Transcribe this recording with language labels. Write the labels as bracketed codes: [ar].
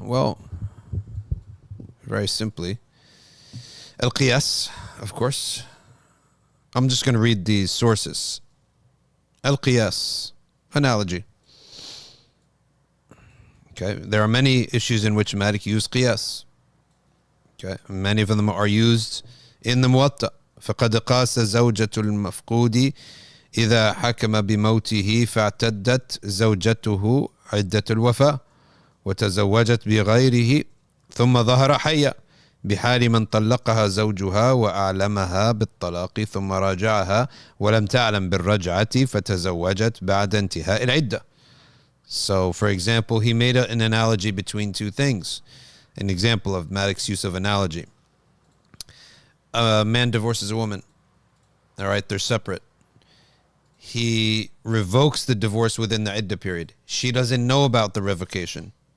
[en] Well, very simply, Al-Qiyas, of course. I'm just going to read these sources. Al-Qiyas, analogy. Okay, there are many issues in which Malik used qiyas. Okay, many of them are used in the Muwatta. [ar] فقد قاس زوجة المفقود إذا حكم بموته فاعتدت زوجته عدة الوفاة وتزوجت بغيره ثم ظهر حيا بحال من طلقها زوجها وأعلمها بالطلاق ثم راجعها ولم تعلم بالرجعة فتزوجت بعد انتهاء العدة. [en] So, for example, he made an analogy between two things. An example of Malik's use of analogy. A man divorces a woman. All right, they're separate. He revokes the divorce within the iddah period. She doesn't know about the revocation.